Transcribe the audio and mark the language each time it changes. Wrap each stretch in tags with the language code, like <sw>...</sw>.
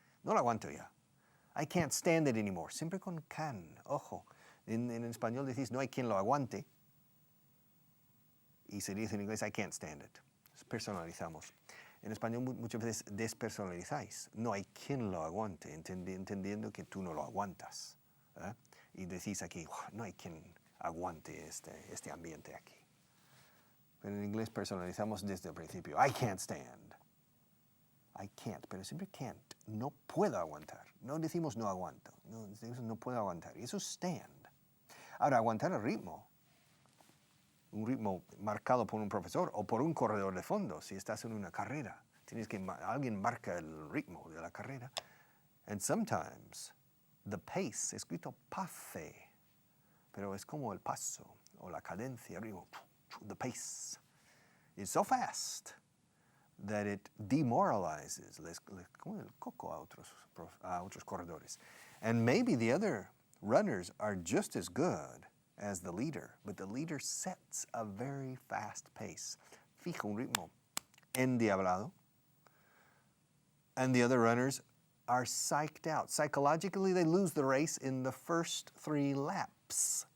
<es>No lo aguanto ya.</es> <en>I can't stand it anymore.</en> <es>Siempre con can. Ojo. En español decís no hay quien lo aguante. Y se dice en inglés,</es> <en>I can't stand it.</en> <es>Personalizamos. En español muchas veces despersonalizáis. No hay quien lo aguante, entendiendo que tú no lo aguantas. ¿Eh? Y decís aquí, no hay quien aguante este ambiente aquí. Pero en inglés personalizamos desde el principio.</es> <en>I can't stand. I can't,</en> <es>pero siempre</es> <en>can't.</en> <es>No puedo aguantar. No decimos no aguanto. No decimos no puedo aguantar. Y eso es stand. Ahora, aguantar el ritmo un ritmo marcado por un profesor o por un corredor de fondo. Si estás en una carrera, alguien marca el ritmo de la carrera.</es> <en>And sometimes the pace,</en> <es>escrito pace, pero es como el paso o la cadencia, el ritmo,</es> <en>the pace, is so fast that it demoralizes,</en> <es>como el coco a otros corredores.</es> <en>And maybe the other runners are just as good as the leader, but the leader sets a very fast pace.</en> <es>Fija un ritmo endiablado.</es> <en>And the other runners are psyched out. Psychologically, they lose the race in the first 3 laps.</en>